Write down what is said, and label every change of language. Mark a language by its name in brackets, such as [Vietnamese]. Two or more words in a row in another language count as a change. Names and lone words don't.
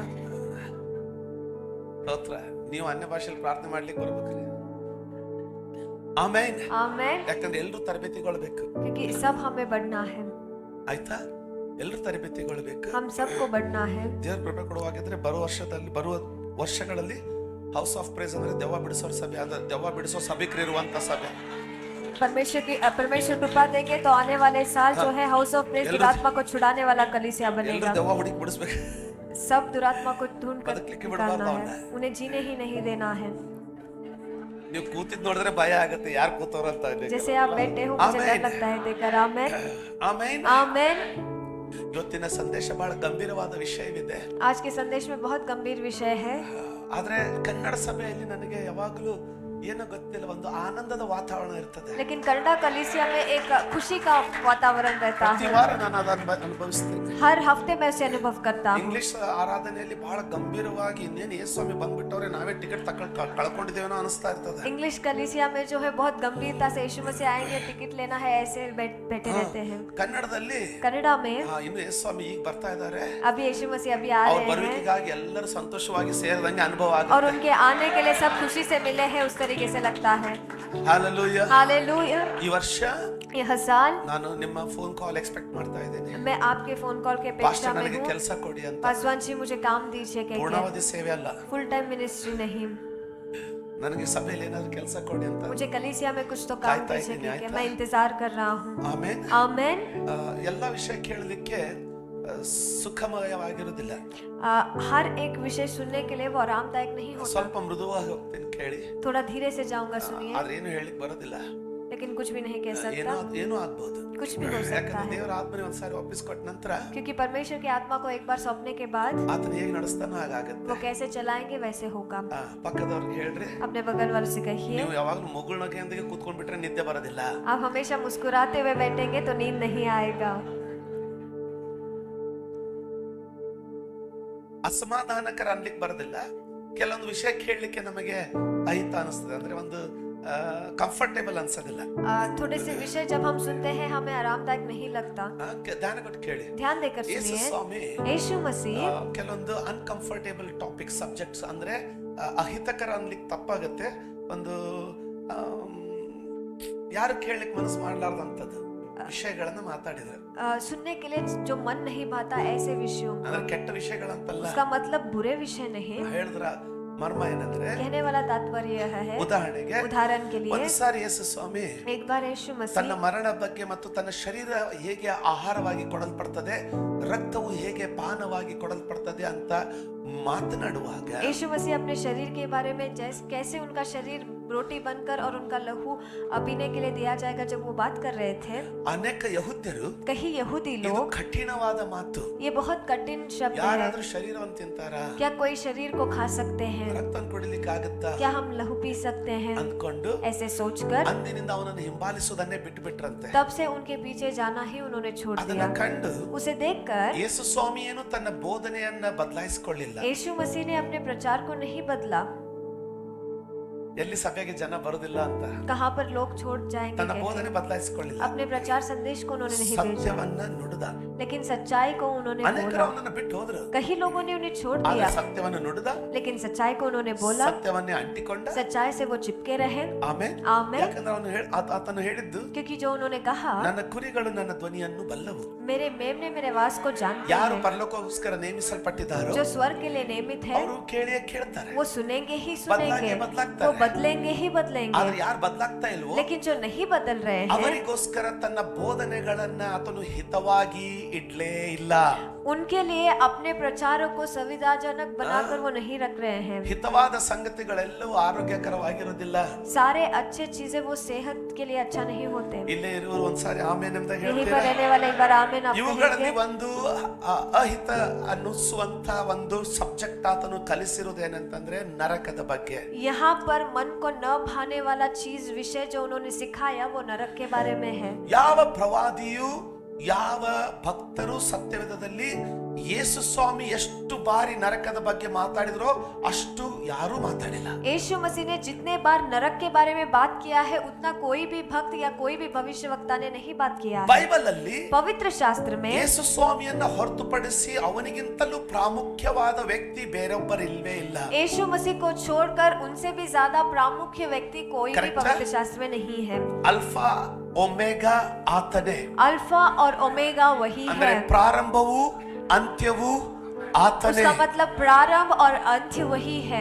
[Kannada] ಸ್ತೋತ್ರ. ನೀವು ಅನ್ಯ ಭಾಷೆಯಲ್ಲಿ ಪ್ರಾರ್ಥನೆ ಮಾಡ್ಲಿಕ್ಕೆ ಬರ್ಬೇಕ್ರಿ. ಆಮೇನ್. [Hindi] आमेन। [Kannada] ಯಾಕಂದ್ರೆ ಎಲ್ಲರೂ ತರಬೇತಿಗೊಳ್ಬೇಕು. [Hindi] क्योंकि सब हमें बढ़ना है, [Kannada] ಆಯ್ತಾ? ಎಲ್ಲರೂ ತರಬೇತಿಗೊಳ್ಬೇಕು. [Hindi] हम सबको बढ़ना है। [Kannada] ದೇವ್ರ ಕೃಪೆ ಕೊಡುವಾಗಿದ್ರೆ ಬರುವ ವರ್ಷಗಳಲ್ಲಿ ಹೌಸ್ ಆಫ್ ಪ್ರೇಸ್ ಅಂದ್ರೆ ದೆವ್ವ ಬಿಡಿಸೋ ಸಭೆ, ಅಂದ್ರೆ ದೆವ್ವ ಬಿಡಿಸೋ ಸಭಿಕರಿರುವಂತ ಸಭೆ. [Hindi] परमेश्वर कृपा देंगे तो आने वाले साल जो है हाउस ऑफ प्रेस दुरात्मा को छुड़ाने वाला कलीसिया [Kannada] ಎಲ್ಲರೂ [Hindi] बनेगा। [Kannada] ದೆವ್ವ ಹುಡುಕಿ ಬಿಡಿಸ್ಬೇಕು. [Hindi] सब दुरात्मा को ढूंढ कर [Kannada] ಬದುಕಲಿಕ್ಕೆ [Hindi] निकालना [Kannada] ಬಿಡಬಾರ್ದು [Hindi] है, उन्हें जीने ही नहीं देना है। [Kannada] ನೀವು ಕೂತಿದ್ ನೋಡಿದ್ರೆ ಭಯ ಆಗುತ್ತೆ, ಯಾರು ಕೂತವ್ರಂತ. [Hindi] जैसे आप बैठे हो मुझे डर लगता है देखकर। आमेन [Kannada] ಆಮೆನ್. [Hindi] आमेन। [Kannada] ಇವತ್ತಿನ ಸಂದೇಶ ಬಹಳ ಗಂಭೀರವಾದ ವಿಷಯವಿದೆ. [Hindi] आज के संदेश में बहुत गंभीर विषय है, [Kannada] ಆದ್ರೆ ಕನ್ನಡ ಸಭೆಯಲ್ಲಿ ನನಗೆ ಯಾವಾಗಲೂ ಏನೋ ಗೊತ್ತಿಲ್ಲ, ಒಂದು ಆನಂದದ ವಾತಾವರಣ ಇರ್ತದೆ. [Hindi] लेकिन कनाडा कलीसिया में एक खुशी का वातावरण रहता [Kannada] ಪ್ರತಿ [Hindi] है। [Kannada] ವಾರ ನಾನು ಅದನ್ನು ಅನುಭವಿಸ್ತೇನೆ. [Hindi] हर हफ्ते मैं उसे अनुभव करता हूँ। [Kannada] ಇಂಗ್ಲಿಷ್ ಆರಾಧನೆಯಲ್ಲಿ ಬಹಳ ಗಂಭೀರವಾಗಿ ಇನ್ನೇನು ಯೇಸು ಸ್ವಾಮಿ ಬಂದ್ಬಿಟ್ಟವ್ರೆ, ನಾವೇ ಟಿಕೆಟ್ ಕಳ್ಕೊಂಡಿದ್ದೇವೇನೋ ಅನಿಸ್ತಾ ಇರ್ತದೆ. [Hindi] इंग्लिश कलीसिया में जो है बहुत गंभीरता से यीशु मसीह आएंगे, टिकट लेना है, ऐसे बैठे रहते हैं। [Kannada] ಕನ್ನಡದಲ್ಲಿ [Hindi] कनाडा में [Kannada] ಇನ್ನು ಯೇಸು ಸ್ವಾಮಿ ಈಗ ಬರ್ತಾ ಇದ್ದಾರೆ, [Hindi] अभी यीशु मसीह अभी आ [Kannada] ಅವ್ರ [Hindi] रहे हैं [Kannada] ಬರುವಿಕೆಗಾಗಿ ಎಲ್ಲರೂ ಸಂತೋಷವಾಗಿ ಸೇರಿದಂಗೆ ಅನುಭವ [Hindi] और [Kannada] ಆಗುತ್ತೆ. [Hindi] उनके आने के लिए सब खुशी से मिले हैं, उस तरीके से लगता है। [Kannada] ಹಾಲೆಲೂಯಾ. [Hindi] हालेलुया। [Kannada] ಈ ವರ್ಷ [Hindi] यह साल [Kannada] ನಾನು ನಿಮ್ಮ [English] phone call expect [Kannada] ಮಾಡ್ತಾ ಇದ್ದೀನಿ. [Hindi] मैं आपके [English] phone call [Hindi] के अपेक्षा [Kannada] ಪಾಸ್ಟರ್ [Hindi] में [Kannada] ನನಗೆ [Hindi] हूँ। [Kannada] ಕೆಲಸ ಕೊಡಿ ಅಂತ. [Hindi] पासवान जी मुझे काम दीजिए, कहकर [Kannada] ಪೂರ್ಣಾವಧಿ ಸೇವೆ ಅಲ್ಲ, [English] full time ministry [Hindi] नहीं, [Kannada] ನನಗೆ ಸಭೆಯಲ್ಲಿ ಏನಾದ್ರು ಕೆಲಸ ಕೊಡಿ ಅಂತ. [Hindi] मुझे कलीसिया में कुछ तो काम [Kannada] ಕಾಯ್ತಾ [Hindi] दीजिए, [Kannada] ಇದ್ದೀನಿ, [Hindi] कहकर [Kannada] ಆಯ್ತಾ? [Hindi] मैं इंतजार कर रहा हूँ। [Kannada] ಆಮೇನ್. [Hindi] आमेन। [Kannada] ಎಲ್ಲ ವಿಷಯ ಕೇಳಲಿಕ್ಕೆ ಸುಖಮಯವಾಗಿರುವುದಿಲ್ಲ. [Hindi] हर एक विषय सुनने के लिए वो आरामदायक नहीं होता। [Kannada] ಸ್ವಲ್ಪ ಮೃದುವಾಗಿ ಹೋಗ್ತೀನಿ, ಕೇಳಿ. [Hindi] थोड़ा धीरे से जाऊंगा, सुनिए। [Kannada] ಆದ್ರೆ ಏನು ಹೇಳಿಕ್ ಬರೋದಿಲ್ಲ. [Hindi] लेकिन कुछ भी नहीं कह सकता, [Kannada] ಏನೋ ಆಗ್ಬಹುದು. [Hindi] कुछ भी हो सकता [Kannada] ಯಾಕಂದ್ರೆ [Hindi] है, [Kannada] ದೇವರ ಆತ್ಮನೆ ಒಂದ್ಸಾರಿ ವಾಪಸ್ ಕೊಟ್ಟ ನಂತರ [Hindi] क्योंकि परमेश्वर की आत्मा को एक बार सौंपने के बाद [Kannada] ಆತನ ಹೇಗೆ ನಡೆಸ್ತಾನೋ ಹಾಗಾಗುತ್ತೆ. [Hindi] वो कैसे चलाएंगे वैसे होगा। [Kannada] ಪಕ್ಕದವ್ರಿಗೆ ಹೇಳ್ರಿ, [Hindi] अपने बगल वाले से कहिए, [Kannada] ನೀವು ಯಾವಾಗ್ಲೂ ಮುಗುಳ್ನಗೆಯೊಂದಿಗೆ ಕೂತ್ಕೊಂಡ್ಬಿಟ್ರೆ ನಿದ್ದೆ ಬರೋದಿಲ್ಲ. [Hindi] आप हमेशा मुस्कुराते हुए बैठेंगे तो नींद नहीं आएगा। [Kannada] ಅಸಮಾಧಾನಕರ ಅನ್ಲಿಕ್ಕೆ ಬರೋದಿಲ್ಲ. ಕೆಲವೊಂದು ವಿಷಯ ಕೇಳಲಿಕ್ಕೆ ನಮಗೆ ಅಹಿತ ಅನಿಸ್ತದೆ, ಅಂದ್ರೆ ಒಂದು ಕಂಫರ್ಟೇಬಲ್ ಅನ್ಸೋದಿಲ್ಲ. [Hindi] थोड़े से विषय जब हम सुनते हैं हमें आरामदायक नहीं लगता। [Kannada] ಧ್ಯಾನ ಕೊಟ್ಟು ಕೇಳಿ. [Hindi] ध्यान देकर [Kannada] ಯೇಸು [Hindi] सुनिए, [Kannada] ಸ್ವಾಮಿ [Hindi] यीशु मसीह [Kannada] ಕೆಲವೊಂದು [English] uncomfortable topic subjects, [Kannada] ಅಂದ್ರೆ ಅಹಿತಕರ ಅನ್ಲಿಕ್ಕೆ ತಪ್ಪಾಗತ್ತೆ, ಒಂದು ಯಾರು ಕೇಳಲಿಕ್ಕೆ ಮನಸ್ಸು ಮಾಡಲಾರ್ದಂಥದ್ದು ವಿಷಯಗಳನ್ನ ಮಾತಾಡಿದ್ರು. [Hindi] सुनने के लिए जो मन नहीं भाता ऐसे विषयों को, [Kannada] ಅಂದ್ರೆ ಕೆಟ್ಟ ವಿಷಯಗಳಂತಲ್ಲ, [Hindi] उसका मतलब बुरे विषय नहीं। [Kannada] ಹೇಳಿದ್ರ ಮರ್ಮ ಏನಂದ್ರೆ, [Hindi] कहने वाला तात्पर्य यह है, [Kannada] ಉದಾಹರಣೆಗೆ [Hindi] उदाहरण के लिए [Kannada] ಒಂದು ಸಾರಿ ಯೇಸು ಸ್ವಾಮಿ [Hindi] एक बार यीशु [Kannada] ತನ್ನ [Hindi] मसीह [Kannada] ಮರಣ ಬಗ್ಗೆ ಮತ್ತು ತನ್ನ ಶರೀರ ಹೇಗೆ ಆಹಾರವಾಗಿ ಕೊಡಲ್ಪಡ್ತದೆ, ರಕ್ತವು ಹೇಗೆ ಪಾನವಾಗಿ ಕೊಡಲ್ಪಡ್ತದೆ ಅಂತ ಮಾತನಾಡುವಾಗ [Hindi] यीशु मसीह अपने शरीर के बारे में कैसे उनका शरीर रोटी बनकर और उनका लहू पीने के लिए दिया जाएगा, जब वो बात कर रहे थे, [Kannada] ಅನೇಕ ಯಹೂದ್ಯರು [Hindi] कहीं यहूदी [Kannada] ಇದು [Hindi] लोग, [Kannada] ಕಠಿಣವಾದ ಮಾತು, [Hindi] ये बहुत कठिन शब्द है, [Kannada] ಯಾರಾದ್ರೂ ಶರೀರವನ್ನು ತಿಂತಾರ, [Hindi] क्या कोई शरीर को खा सकते हैं, [Kannada] ರಕ್ತವನ್ನು ಕುಡಿಲಿಕ್ಕೆ ಆಗುತ್ತಾ [Hindi] क्या हम लहू पी सकते हैं, [Kannada] ಅಂದ್ಕೊಂಡು [Hindi] ऐसे सोचकर [Kannada] ಅಂದಿನಿಂದ ಅವನನ್ನು ಹಿಂಬಾಲಿಸುವುದನ್ನೇ ಬಿಟ್ಟು ಬಿಟ್ರಂತೆ. [Hindi] तब से उनके पीछे जाना ही उन्होंने छोड़ [Kannada] ಅದನ್ನ [Hindi] दिया। [Kannada] ಕಂಡು [Hindi] उसे देखकर [Kannada] ಯೇಸು ಸ್ವಾಮಿಯೇನು ತನ್ನ ಬೋಧನೆಯನ್ನ ಬದಲಾಯಿಸಿಕೊಳ್ಳಿಲ್ಲ. [Hindi] यीशु मसीह ने अपने प्रचार को नहीं बदला। [Kannada] ಎಲ್ಲಿ ಸಭೆಗೆ ಜನ ಬರುದಿಲ್ಲ ಅಂತ [Hindi] कहाँ पर लोग छोड़ जाएंगे [Kannada] ತನ್ನ [Hindi] कहकर [Kannada] ಬೋಧನೆ ಬದಲಾಯಿಸಿಕೊಳ್ಳಿಲ್ಲ. [Hindi] अपने प्रचार संदेश को उन्होंने नहीं भेजा, [Kannada] ಸತ್ಯವನ್ನ ನುಡಿದ. [Hindi] लेकिन सच्चाई को उन्होंने [Kannada] ಅನೇಕರು [Hindi] बोला। [Kannada] ಅವನನ್ನ ಬಿಟ್ಟು ಹೋದ್ರು, [Hindi] कई लोगों ने उन्हें छोड़ [Kannada] ಆದ್ರೆ [Hindi] दिया, [Kannada] ಸತ್ಯವನ್ನ ನುಡಿದ, [Hindi] लेकिन सच्चाई को उन्होंने बोला, [Kannada] ಸತ್ಯವನ್ನೇ ಅಂಟಿಕೊಂಡ. [Hindi] सच्चाई से वो चिपके रहे। [Kannada] ಆಮೇಲೆ [Hindi] आमेन। [Kannada] ಯಾಕಂದ್ರೆ ಆತನು ಹೇಳಿದ್ದು, [Hindi] क्योंकि जो उन्होंने कहा, [Kannada] ನನ್ನ ಕುರಿಗಳು ನನ್ನ ಧ್ವನಿಯನ್ನು ಬಲ್ಲವು. [Hindi] मेरे मेमने मेरे आवाज को जानते [Kannada] ಯಾರು [Hindi] हैं, [Kannada] ಪರಲೋಕಕ್ಕೋಸ್ಕರ ನೇಮಿಸಲ್ಪಟ್ಟಿದ್ದಾರೋ [Hindi] जो स्वर्ग के लिए नियमित है [Kannada] ಅವರು ಕೇಳಿಯೇ ಕೇಳ್ತಾರೆ, [Hindi] वो सुनेंगे ही सुनेंगे, बदलागे वो बदलेंगे ही बदलेंगे। [Kannada] ಆದ್ರೆ ಯಾರು ಬದಲಾಗ್ತಾ ಇಲ್ವೋ [Hindi] लेकिन जो नहीं बदल रहे हैं, [Kannada] ಅವರಿಗೋಸ್ಕರ ತನ್ನ ಬೋಧನೆಗಳನ್ನ ಆತನು ಹಿತವಾಗಿ ಇಡ್ಲೇ ಇಲ್ಲ. [Hindi] उनके लिए अपने प्रचारों को सुविधाजनक बनाकर वो नहीं रख रहे हैं। [Kannada] ಹಿತವಾದ ಸಂಗತಿಗಳೆಲ್ಲವೂ ಆರೋಗ್ಯಕರವಾಗಿರೋದಿಲ್ಲ. [Hindi] सारे अच्छे चीजें वो सेहत के लिए अच्छा नहीं होते। [Kannada] ಇಲ್ಲೇ ಇರುವರು ಒಂದ್ಸಾರಿ ಆಮೇನ್ ಅಂತ [Hindi] यहीं पर [Kannada] ಹೇಳ್ತಾರೆ. [Hindi] रहने वाले एक बार आमेन आप [Kannada] ಇವುಗಳಲ್ಲಿ [Hindi] कहेंगे। [Kannada] ಒಂದು ಅಹಿತ ಅನ್ನಿಸುವಂತ ಒಂದು ಸಬ್ಜೆಕ್ಟ್ ಆತನು ಕಲಿಸಿರುವುದೇನಂತಂದ್ರೆ ನರಕದ ಬಗ್ಗೆ. [Hindi] यहाँ पर मन को न भाने वाला चीज विषय जो उन्होंने सिखाया वो नरक के बारे में है। [Kannada] ಯಾವ ಪ್ರವಾದಿಯು ಯಾವ ಭಕ್ತರು ಸತ್ಯವೇದದಲ್ಲಿ ಯೇಸು ಸ್ವಾಮಿ ಎಷ್ಟು ಬಾರಿ ನರಕದ ಬಗ್ಗೆ ಮಾತಾಡಿದ್ರೋ ಅಷ್ಟು ಯಾರೂ ಮಾತಾಡಿಲ್ಲ. [Hindi] यीशु मसीह ने जितने बार नरक के बारे में बात किया है, उतना कोई भी भक्त या कोई भी भविष्यवक्ता ने नहीं बात किया है। [Kannada] ಬೈಬಲ್ ಅಲ್ಲಿ [Hindi] पवित्र शास्त्र में [Kannada] ಯೇಸು ಸ್ವಾಮಿಯನ್ನ ಹೊರತುಪಡಿಸಿ ಅವನಿಗಿಂತಲೂ ಪ್ರಾಮುಖ್ಯವಾದ ವ್ಯಕ್ತಿ ಬೇರೊಬ್ಬರು ಇಲ್ವೇ ಇಲ್ಲ. [Hindi] यीशु मसीह को छोड़कर उनसे भी ज्यादा प्रामुख्य व्यक्ति कोई भी [English] Correct, [Hindi] पवित्र शास्त्र में नहीं है। [Kannada] ಅಲ್ಫಾ ಒಮೆಗಾ ಆತನೇ, [Hindi] अल्फा और ओमेगा वही [Kannada] ಅಂದ್ರೆ [Hindi] है। [Kannada] ಪ್ರಾರಂಭವು ಅಂತ್ಯವು ಆತನೇ. [Hindi] उसका मतलब प्रारंभ और अंत्य वही है।